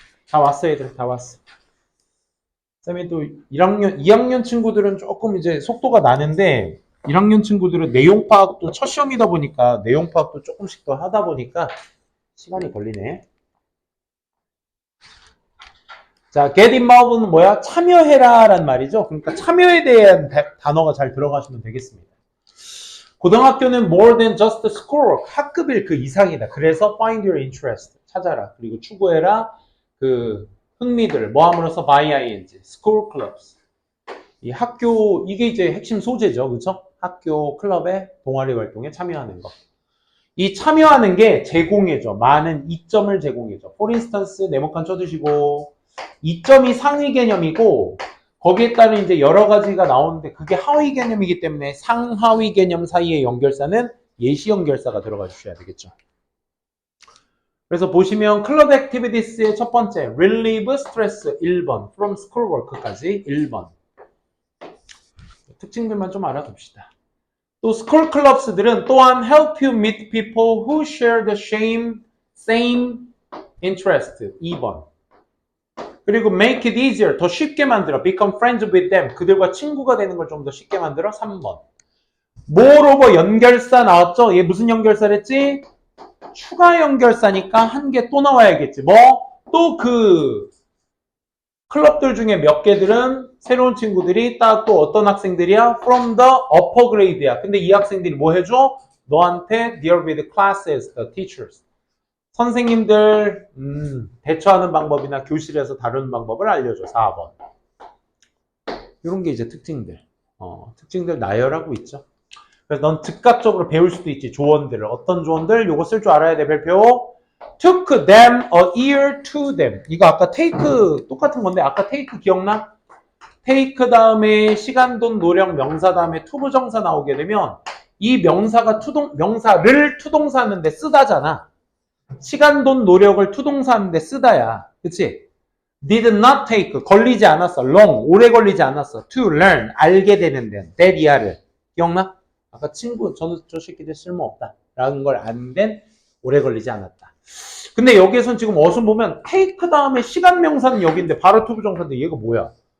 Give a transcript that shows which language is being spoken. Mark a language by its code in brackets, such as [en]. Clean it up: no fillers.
[ko] 다 왔어 얘들 다 왔어. 쌤이 또 2학년 친구들은 조금 이제 속도가 나는데 1학년 친구들은 내용 파악도 첫 시험이다 보니까 내용 파악도 조금씩 더 하다 보니까 시간이 걸리네. 자, get involved는 뭐야? 참여해라 라는 말이죠. 그러니까 참여에 대한 단어가 잘 들어가시면 되겠습니다. 고등학교는 [en] more than just schoolwork. [ko] 학급일 그 이상이다. [en] 그래서 find your interest. [ko] 찾아라. 그리고 추구해라. 그 흥미들. 뭐 함으로써 by ing. [en] school clubs. [ko] 이 학교, 이게 이제 핵심 소재죠. 그렇죠? 학교 클럽의 동아리 활동에 참여하는 거. 이 참여하는 게 제공해줘. 많은 이점을 제공해줘. [en] for instance, [ko] 네모칸 쳐두시고, 이점이 상위 개념이고, 거기에 따른 이제 여러 가지가 나오는데, 그게 하위 개념이기 때문에 상하위 개념 사이의 연결사는 예시 연결사가 들어가 주셔야 되겠죠. 그래서 보시면 클럽 액티비티스의 첫 번째, [en] relieve stress [ko] 1번, from schoolwork까지 1번. 특징들만 좀 알아둡시다. 또 스쿨 클럽스들은 또한 [en] help you meet people who share the same interest. [ko] 2번. [en] 그리고 make it easier. [ko] 더 쉽게 만들어. [en] become friends with them. [ko] 그들과 친구가 되는 걸 좀 더 쉽게 만들어. 3번. moreover 연결사 나왔죠? 얘 무슨 연결사랬지? 추가 연결사니까 한 개 또 나와야겠지. 뭐? 또 그 클럽들 중에 몇 개들은 새로운 친구들이 딱 또 어떤 학생들이야? [en] From the upper grade야. [ko] 근데 이 학생들이 뭐 해줘? 너한테 [en] deal with classes, the teachers. [ko] 선생님들 대처하는 방법이나 교실에서 다루는 방법을 알려줘. 4번. 이런 게 이제 특징들. 특징들 나열하고 있죠. 그래서 넌 즉각적으로 배울 수도 있지. 조언들을. 어떤 조언들? 요거 쓸 줄 알아야 돼. 별표. [en] took them a year to them. [ko] 이거 아까 take 똑같은 건데 아까 take 기억나? take 다음에 시간, 돈, 노력, 명사 다음에 to 부정사 나오게 되면 이 명사가 명사를 투동사 하는데 쓰다잖아. 시간, 돈, 노력을 투동사 하는데 쓰다야. 그치? did not take 걸리지 않았어. long 오래 걸리지 않았어. to learn 알게 되는 데 that이야를 기억나? 아까 친구 저 새끼들 쓸모없다 라는 걸 아는 오래 걸리지 않았다. 근데 여기에선 지금 어순 보면 take 다음에 시간 명사는 여기인데 바로 to 부정사인데 얘가 뭐야?